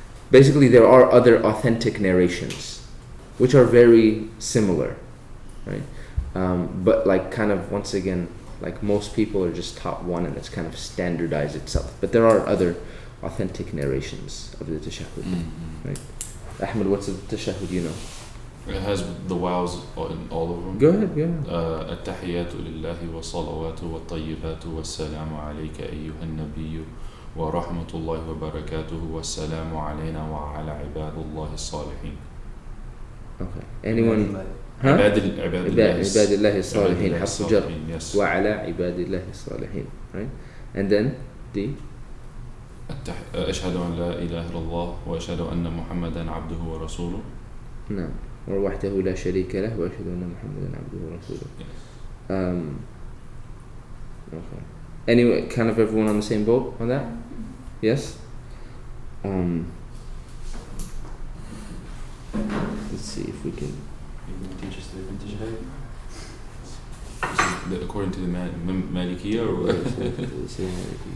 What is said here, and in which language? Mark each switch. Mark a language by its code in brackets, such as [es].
[en] Basically, there are other authentic narrations, which are very similar, right? But like kind of once again, like most people are just taught one, and it's kind of standardized itself. But there are other authentic narrations of the tashahhud, right? Ahmed, what's the tashahhud you know? It has the wows in all of them. Go ahead, yeah. [ar] التحيات لله والصلوات والطيبات والسلام عليك أيها النبي ورحمة الله وبركاته والسلام علينا وعلى عباد الله الصالحين. [en] Okay. Anyone? Huh? [ar] عباد الله الصالحين حرف جر [en] yes. [ar] وعلى عباد الله الصالحين, right? [en] And then the [ar] أشهد أن لا إله إلا الله وأشهد أن محمدا عبده ورسوله. نعم. وحده لا شريك له وأشهد أن محمدا عبده ورسوله. [en] Okay. Anyway, kind of everyone on the same boat on that? Yes? Let's see if we can. Teach us the different tashahhud. According to the Malikiya or what?